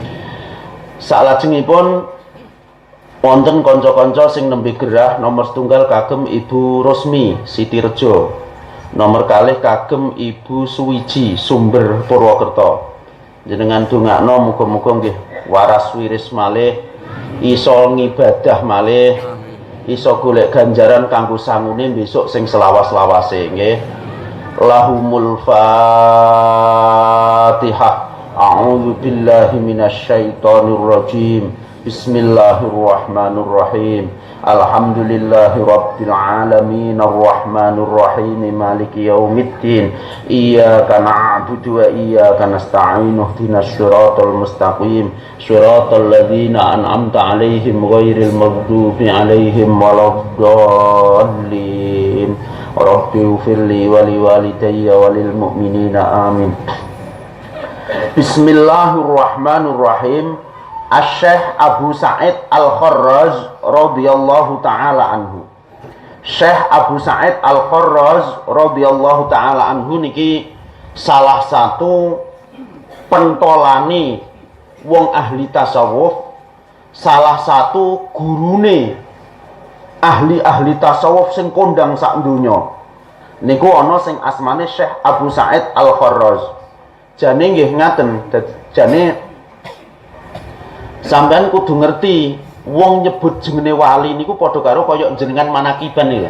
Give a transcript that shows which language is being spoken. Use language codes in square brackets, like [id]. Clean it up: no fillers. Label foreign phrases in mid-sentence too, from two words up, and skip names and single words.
[jv] Salajengipun wonten kanca-kanca sing nembe gerah nomor setunggal kagem Ibu Rosmi Sitirejo, nomor kalih kagem Ibu Suwiji Sumber Purwokerto. Jenengan dongakno muga-muga nggih waras wiris malih, iso ngibadah malih, iso golek ganjaran kanggo sangune besok sing selawas-lawase nggih. [ar] لهم الفاتحة. أعوذ بالله من الشيطان الرجيم. بسم الله الرحمن الرحيم. الحمد لله رب العالمين الرحمن الرحيم مالك يوم الدين. إياك نعبد وإياك نستعين اهدنا الصراط المستقيم صراط الذين أنعمت عليهم غير المغضوب عليهم ولا الضالين. رب اغفر لي ولوالدي وللمؤمنين آمين. بسم الله الرحمن الرحيم. الشيخ أبو سعيد الخراز رضي الله تعالى عنه. [jv] Syekh Abu Sa'id Al-Kharraz [ar] رضي الله تعالى عنه [jv] niki salah satu pentolane wong ahli tasawuf, salah satu gurune ahli-ahli tasawuf sing kondang sak donya. Niku ana sing asmane Syekh Abu Sa'id Al-Kharraz. Jane nggih ngaten, jane sampean kudu ngerti wong nyebut jenenge wali niku padha karo kaya jenengan manakiban niku.